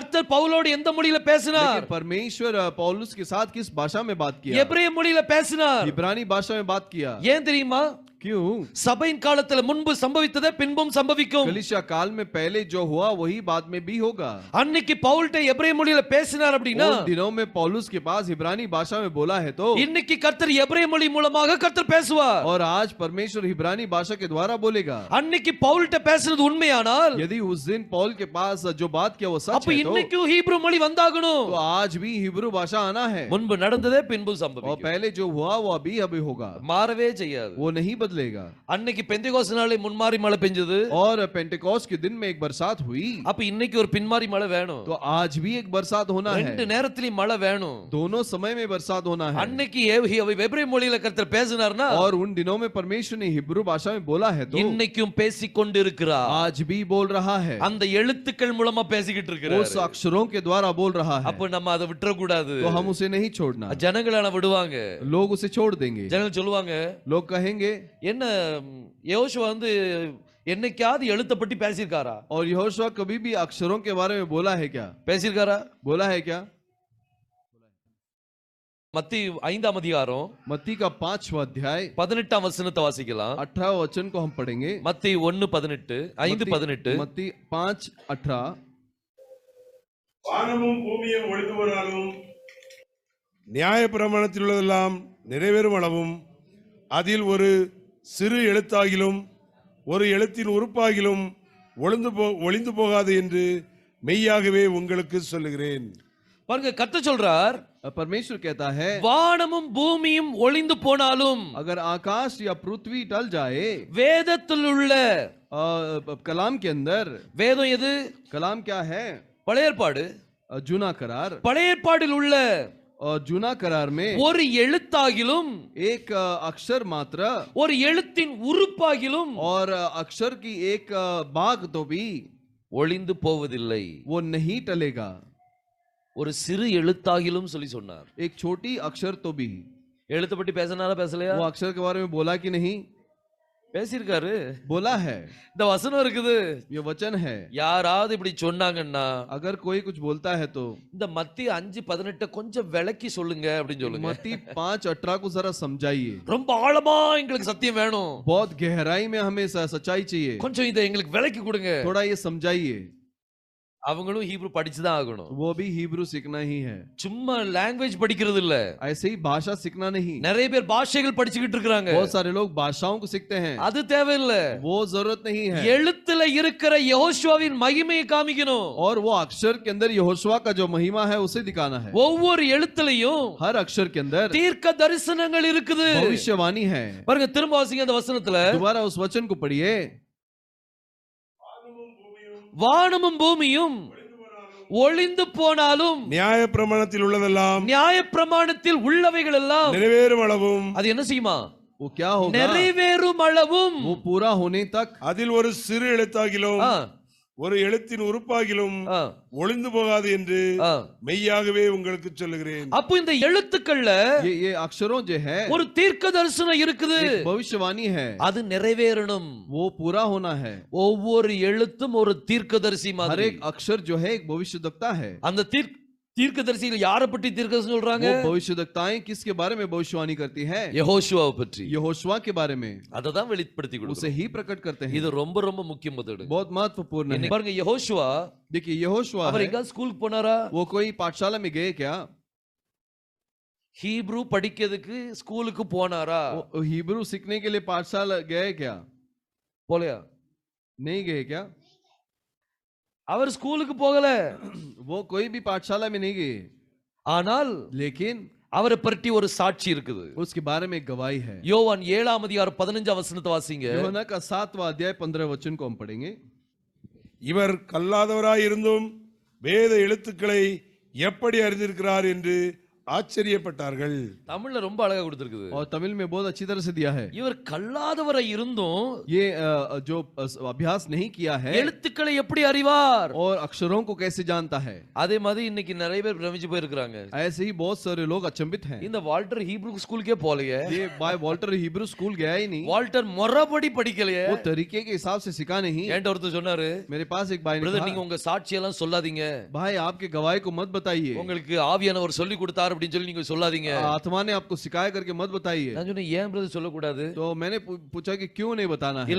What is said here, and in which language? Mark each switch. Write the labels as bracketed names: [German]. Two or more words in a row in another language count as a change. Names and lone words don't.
[Tamil] கர்த்தர் பவுலோடு எந்த மொழியில பேசினார்? [Hindi] लेकिन परमेश्वर पौलुस के साथ किस भाषा में बात किया? [Tamil] எபிரேய மொழியில பேசினார். [Hindi] इब्रानी भाषा में बात किया। [Tamil] ஏன் தெரியுமா? [Hindi] क्यों? [Tamil] சபையின் காலத்துல முன்பு சம்பவித்ததே பின்பும் சம்பவிக்கும். [Hindi] कलीसिया काल में पहले जो हुआ वही बाद में भी होगा। [Tamil] அன்னைக்கு பவுல்ட்ட எபிரேய மொழியில பேசினார் அப்படினா, [Hindi] उन दिनों में पौलुस के पास इब्रानी भाषा में बोला है तो [Tamil] இன்னைக்கு கர்த்தர் எபிரேய மொழி மூலமாக கர்த்தர் பேசுவார். [Hindi] और आज परमेश्वर इब्रानी भाषा के द्वारा बोलेगा। [Tamil] அன்னைக்கு பவுல்ட்ட பேசினது உண்மையானால், [Hindi] यदि उस दिन पौल के पास जो बात किया वो सच [Tamil] அப்ப [Hindi] है [Tamil] இன்னைக்கு ஹீப்ரு மொழி வந்தாகணும். [Hindi] तो आज भी हिब्रू भाषा आना है। [Tamil] முன்பு நடந்ததே பின்பு [Hindi] और [Tamil] சம்பவிக்கும். [Hindi] पहले जो हुआ वो अभी अभी होगा, [Tamil] மாறவே செய்யாது. [Hindi] वो नहीं बदलेगा। [Tamil] அன்னைக்கு பெந்தேகோஸ்து நாளே முன்மாரி மழை பெஞ்சது, [Hindi] और पेंटेकोस्ट के दिन में एक बरसात हुई, [Tamil] அப்ப இன்னைக்கு ஒரு பின்மாரி மழை வேணும். [Hindi] तो आज भी एक बरसात होना [Tamil] ரெண்டு [Hindi] है। [Tamil] நேரத்திலயும் மழை வேணும். [Hindi] दोनों समय में बरसात होना है। [Tamil] அன்னைக்கு எபிரேய மொழியில கர்த்தர் பேசினார்னா, [Hindi] और उन दिनों में परमेश्वर ने हिब्रू भाषा में बोला है तो [Tamil] இன்னைக்கும் பேசிக் கொண்டிருக்கிறார். [Hindi] आज भी बोल रहा है, [Tamil] அந்த எழுத்துக்கள் மூலமா பேசிக்கிட்டு இருக்கிறார். [Hindi] उस अक्षरों के द्वारा बोल रहा है, [Tamil] அப்ப நம்ம அதை விட்டுற கூடாது. [Hindi] तो हम उसे नहीं छोड़ना। [Tamil] ஜனங்களான விடுவாங்க, [Hindi] लोग उसे छोड़ देंगे। [Tamil] ஜனங்கள் சொல்லுவாங்க, [Hindi] लोग कहेंगे, [Tamil] என்ன யோசுவா வந்து என்னைக்காவது எழுத்த பத்தி பேசியிருக்காரா? [Hindi] और यहोशुआ कभी भी अक्षरों के बारे में बोला है क्या? [Tamil] பேசியிருக்காரா? [Hindi] बोला है क्या? [Tamil] மத்தேயு 5ஆம் அதிகாரம் [Hindi] मत्ती का 5वां अध्याय [Tamil] 18ஆம் வசனத்தை வாசிக்கலாம். [Hindi] 18 वचन को हम पढ़ेंगे। [Tamil] மத்தேயு 1:18 5:18. [Hindi] मत्ती 5:18 [Tamil] வானமும் பூமியும் ஒளிந்து போனாலும் நியாயப்பிரமாணத்தில் உள்ளதெல்லாம் நிறைவேறும் அளவும் அதில் ஒரு சிறு எழுத்தாகிலும் ஒரு எழுத்தின் உறுப்பாகிலும் ஒளிந்து போகாது என்று மெய்யாகவே உங்களுக்கு சொல்லுகிறேன். பாருங்க, கர்த்தர் சொல்றார், [Hindi] परमेश्वर कहता है, [Tamil] வானமும் பூமியும் ஒளிந்து போனாலும் [Hindi] अगर आकाश या पृथ्वी टल जाए, [Tamil] வேதத்தில் உள்ள, [Hindi] कलाम के अंदर, [Tamil] வேதம் எது? [Hindi] कलाम क्या है? [Tamil] பழைய ஏற்பாடு. [Hindi] जूना करार, [Tamil] பழைய ஏற்பாடில் உள்ள [Hindi] और जूना करार में [Tamil] ஒரு எழுத்தாகிலும் [Hindi] एक अक्षर मात्र [Tamil] ஒரு எழுத்தின் உறுப்பாகிலும் [Hindi] और अक्षर की एक भाग तो भी [Tamil] ஒளிந்து போவதில்லை. [Hindi] वो नहीं टलेगा। [Tamil] ஒரு சிறு எழுத்தாகிலும் சொல்லி சொன்னார். [Hindi] एक छोटी अक्षर तो भी। [Tamil] எழுத்த பத்தி பேசினாரா பேசலையா? [Hindi] वो अक्षर के बारे में बोला कि नहीं? [Tamil] பேசியிருக்காரு. [Hindi] बोला है। [Tamil] இந்த வசனம் இருக்குது. [Hindi] ये वचन है। [Tamil] யாராவது இப்படி சொன்னாங்கன்னா, [Hindi] अगर कोई कुछ बोलता है तो [Tamil] இந்த மத்தேயு 5:18 கொஞ்சம் விளக்கி சொல்லுங்க அப்படின்னு சொல்லுங்க. [Hindi] मत्ती 5:18 को जरा समझाइए। [Tamil] ரொம்ப ஆழமா எங்களுக்கு சத்தியம் வேணும், [Hindi] बहुत गहराई में हमें सच्चाई चाहिए, [Tamil] கொஞ்சம் இதை எங்களுக்கு விளக்கி கொடுங்க. [Hindi] थोड़ा ये समझाइए। [Tamil] அவங்களும் ஹீப்ரு படிச்சுதான் ஆகணும். [Hindi] वो भी हिब्रू सीखना ही है। [Tamil] சும்மா லாங்குவேஜ் படிக்கிறது இல்ல, [Hindi] ऐसे ही भाषा सीखना नहीं। [Tamil] நிறைய பேர் பாஷைகள் படிச்சுக்கிட்டு இருக்காங்க. [Hindi] बहुत सारे लोग भाषाओं को सीखते हैं, [Tamil] அது தேவையில்லை. [Hindi] वो जरूरत नहीं है। [Tamil] எழுத்துல இருக்கிற யெகோஷுவாவின் மகிமையை காமிக்கணும். [Hindi] और वो अक्षर के अंदर यहोशुआ का जो महिमा है उसे दिखाना है। [Tamil] ஒவ்வொரு எழுத்துலயும் [Hindi] हर अक्षर के अंदर [Tamil] தீர்க்க தரிசனங்கள் இருக்குது. [Hindi] भविष्यवाणी है। [Tamil] பாருங்க, திரும்ப வாசிங்க அந்த வசனத்துல. [Hindi] दोबारा उस वचन को पढ़िए। [Tamil] வானமும் பூமியும் ஒளிந்து போனாலும் நியாயப்பிரமாணத்தில் உள்ளதெல்லாம் நியாயப்பிரமாணத்தில் உள்ளவைகள் எல்லாம் நிறைவேறும் அளவும் அது என்ன செய்யுமா? [Hindi] वो क्या होगा? [Tamil] நிறைவேறும் அளவும் [Hindi] वो पूरा होने तक [Tamil] அதில் ஒரு சிறு எழுத்தாகிலும் ஆ, ஒரு எழுத்தின் உறுப்பாகிலும் ஆ, ஒளிந்து போகாது என்று ஆ. மெய்யாகவே உங்களுக்கு சொல்லுகிறேன். அப்போ இந்த எழுத்துக்கள்ல [Hindi] ये अक्षरों जो है [Tamil] ஒரு தீர்க்க தரிசனம் இருக்குது. [Hindi] एक भविष्यवाणी है, [Tamil] அது நிறைவேறணும். [Hindi] वो पूरा होना है। [Tamil] ஒவ்வொரு எழுத்தும் ஒரு தீர்க்கதரிசி [Hindi] हर [Tamil] மாதிரி. [Hindi] एक अक्षर जो है एक भविष्यवक्ता है। [Tamil] அந்த தீர்க்கதரிசிகள் யாரை பற்றி தீர்க்கதரிசனம் சொல்றாங்க? [Hindi] वो भविष्यवक्ताएं किसके बारे में भविष्यवाणी करती है? [Tamil] யெகோஷுவாவை பற்றி. [Hindi] यहोशुआ के बारे में, [Tamil] அதை தான் வெளிப்படுத்தி [Hindi] उसे [Tamil] கொடுக்குறாங்க. [Hindi] ही प्रकट करते हैं। [Tamil] இது ரொம்ப ரொம்ப முக்கியம். [Hindi] बहुत महत्वपूर्ण है। [Tamil] பாருங்க, யெகோஷுவா [Hindi] देखिए यहोशुआ [Tamil] அவர் [Hindi] है, [Tamil] எங்க ஸ்கூலுக்கு போனாரா? [Hindi] वो कोई पाठशाला में गए क्या? [Tamil] ஹீப்ரு படிக்கிறதுக்கு ஸ்கூலுக்கு போனாரா? [Hindi] वो हिब्रू सीखने के लिए पाठशाला गए क्या? [Tamil] போலையா? [Hindi] नहीं गए क्या? [Tamil] அவர் ஸ்கூலுக்கு போகல. [Hindi] वो कोई भी पाठशाला में नहीं गए, [Tamil] ஆனால் [Hindi] लेकिन [Tamil] அவரை பற்றி ஒரு சாட்சி இருக்குது. [Hindi] उसके बारे में गवाही है। [Tamil] யோவான் 7ஆம் அதிகாரம் 15ஆம் வசனத்தை வாசிங்க. [Hindi] यूहन्ना का 7वां अध्याय 15 वचन को हम पढ़ेंगे। [Tamil] இவர் கல்லாதவராய் இருந்தும் வேத எழுத்துக்களை எப்படி அறிந்திருக்கிறார் என்று ஆச்சரியப்பட்டார்கள். தமிழ்ல ரொம்ப அழகா கொடுத்திருக்குது. [Hindi] और तमिल में बहुत अच्छी तरह से दिया है। [Tamil] இவர் கல்லாதவரை இருந்தும் [Hindi] ये जो अभ्यास नहीं किया है [Tamil] எழுத்துக்களை எப்படி அறிவார்? [Hindi] और अक्षरों को कैसे जानता है, [Tamil] அதே மாதிரி இன்னைக்கு நிறைய பேர் பிரமிச்சு போயிருக்காங்க. [Hindi] ऐसे ही बहुत सारे लोग अचंभित हैं। [Tamil] இந்த வால்டர் ஹீப்ரு ஸ்கூலுக்கே போலையே. [Hindi] ये बाय वॉल्टर हिब्रू स्कूल गया ही नहीं, [Tamil] வால்டர் மொறபடி படிக்கலையே. [Hindi] वो तरीके के हिसाब से सीखा नहीं। [Tamil] என்கிட்ட ஒருத்தர் சொன்னாரு, [Hindi] मेरे पास एक भाई ने [Tamil] பிரதர் நீங்க [Hindi] कहा, [Tamil] உங்க சாட்சியெல்லாம் சொல்லாதீங்க, [Hindi] भाई आपके गवाही को मत बताइए, [Tamil] உங்களுக்கு ஆவியானவர் சொல்லி கொடுத்தார் அப்படின்னு சொல்லி நீங்க சொல்லாதீங்க. [Hindi] आत्मा ने आपको सिखाया करके मत बताइए। [Tamil] நான் சொன்னேன் ஏன் பிரதர் சொல்லக்கூடாது? [Hindi] तो मैंने पूछा कि क्यों नहीं बताना है?